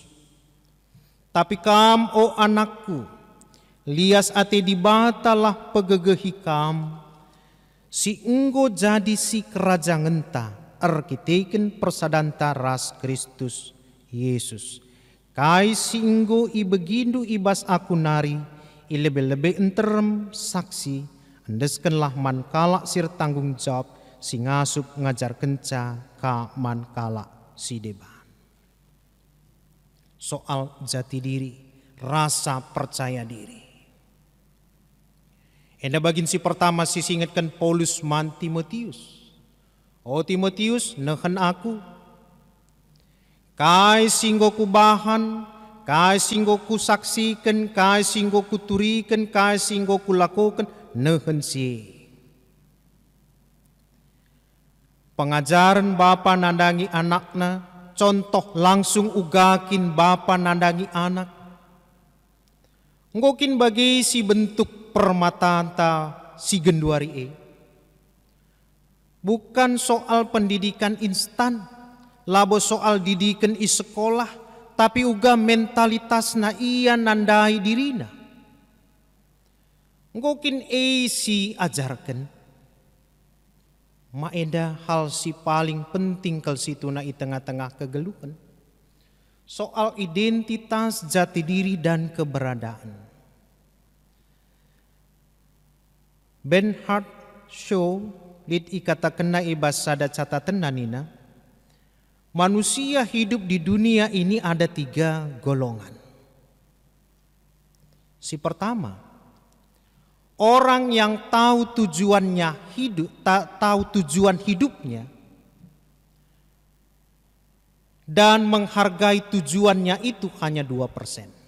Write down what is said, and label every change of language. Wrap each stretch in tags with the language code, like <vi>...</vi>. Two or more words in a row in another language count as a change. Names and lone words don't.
<btx>Tapi kam o anakku, lias ate dibatalah pegegehi kam, si enggo jadi si kerajaan ngenta, arkiteken persadanta ras Kristus Yesus. Kai si enggo ibegindu ibas aku nari, ilebe-lebe enterem saksi, andeskenlah man kalak sir</btx> <id>tanggung jawab,</id> <btx>si ngasup ngajar kenca ka man kala si deban.</btx> <id>Soal jati diri, rasa percaya diri.</id> <btx>Enda bagin si pertama si singetkan Paulus man Timotius. O Timotius, nehen aku. Kai singgo ku bahan, kai singgo ku saksikan, kai singgo ku turikan, kai singgo ku lakukan, nehen si. Pengajaran bapa nandangi anakna,</btx> <id>contoh langsung</id> <btx>ugakin bapa nandangi anak. Ngokin bagi si bentuk permatanta si genduari</btx> <id>bukan soal pendidikan instan,</id> <btx>labo</btx> <id>soal didikan</id> <btx>i sekolah, tapi uga mentalitas na iya nandai dirina. Ngokin si ajarkan. Maeda hal si</btx> <id>paling penting</id> <btx>kal situ na i tengah-tengah kegeluhan.</btx> <id>Soal identitas, jati diri dan keberadaan.</id> <btx>Bernhard Shaw lid ikatakan na ibas sada catatan nanina.</btx> <id>Manusia hidup di dunia ini ada 3 golongan. Si pertama, orang yang tahu tujuannya hidup, tahu tujuan hidupnya dan menghargai tujuannya itu hanya 2%.</id>